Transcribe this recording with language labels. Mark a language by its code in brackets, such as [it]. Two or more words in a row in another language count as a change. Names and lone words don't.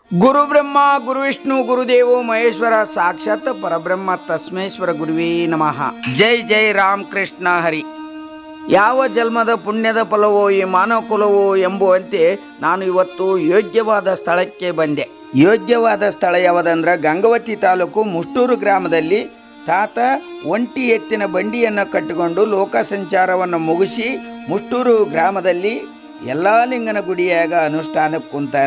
[sa] ಗುರು ಬ್ರಹ್ಮ ಗುರು ವಿಷ್ಣು ಗುರುದೇವೋ ಮಹೇಶ್ವರ ಸಾಕ್ಷಾತ್ ಪರಬ್ರಹ್ಮ ತಸ್ಮೇಶ್ವರ ಗುರುವೇ ನಮಃ. [mr] जय जय राम कृष्ण हरी. [kn] ಯಾವ ಜನ್ಮದ ಪುಣ್ಯದ ಫಲವೋ ಈ ಮಾನವ ಕುಲವೋ ಎಂಬುವಂತೆ ನಾನು ಇವತ್ತು ಯೋಗ್ಯವಾದ ಸ್ಥಳಕ್ಕೆ ಬಂದೆ. ಯೋಗ್ಯವಾದ ಸ್ಥಳ ಯಾವುದಂದ್ರೆ ಗಂಗಾವತಿ ತಾಲೂಕು ಮುಷ್ಟೂರು ಗ್ರಾಮದಲ್ಲಿ ತಾತ ಒಂಟಿ ಎತ್ತಿನ ಬಂಡಿಯನ್ನು ಕಟ್ಟಿಕೊಂಡು ಲೋಕ ಸಂಚಾರವನ್ನು ಮುಗಿಸಿ ಮುಷ್ಟೂರು ಗ್ರಾಮದಲ್ಲಿ ಯಲ್ಲಾಲಿಂಗನ ಗುಡಿಯಾಗ ಅನುಷ್ಠಾನಕ್ಕೆ ಕುಂತಾನ.